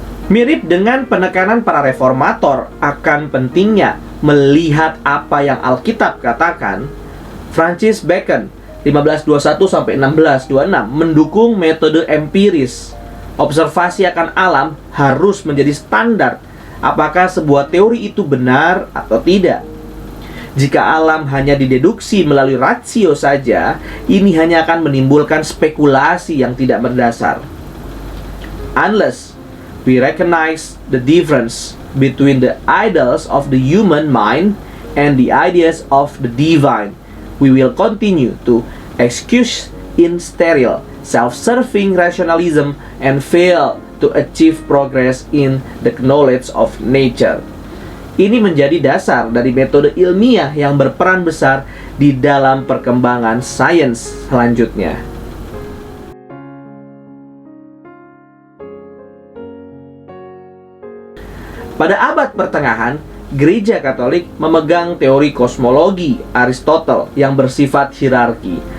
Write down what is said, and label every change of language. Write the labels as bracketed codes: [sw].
[id] Mirip dengan penekanan para reformator akan pentingnya melihat apa yang Alkitab katakan, Francis Bacon 1521-1626 mendukung metode empiris. Observasi akan alam harus menjadi standar apakah sebuah teori itu benar atau tidak. Jika alam hanya dideduksi melalui rasio saja, ini hanya akan menimbulkan spekulasi yang tidak berdasar. [en] Unless we recognize the difference between the ideals of the human mind and the ideas of the divine, we will continue to excuse in sterile, self-serving rationalism and fail to achieve progress in the knowledge of nature. [id] Ini menjadi dasar dari metode ilmiah yang berperan besar di dalam perkembangan sains selanjutnya. Pada abad pertengahan, Gereja Katolik memegang teori kosmologi Aristotle yang bersifat hierarki.